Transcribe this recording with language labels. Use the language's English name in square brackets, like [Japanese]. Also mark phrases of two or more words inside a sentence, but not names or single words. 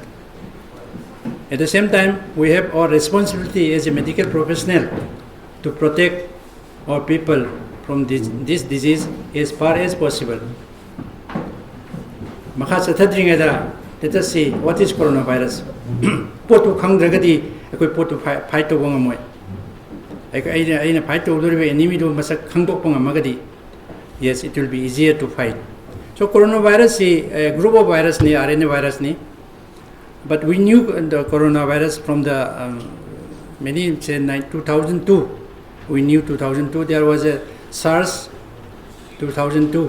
[English] At the same time, we have our responsibility as a medical professional to protect our people from this disease as far as possible. Let us see what is coronavirus. [Manipuri] Potu khangdragadi akoi potu fight to ngamoi. Aina fight to doribe enemy do masak khangdok panga magadi [English] yes, it will be easier to fight. So coronavirus is a group of virus ni, RNA virus ni. But we knew the coronavirus from the many say 2002. We knew 2002 there was a SARS 2002.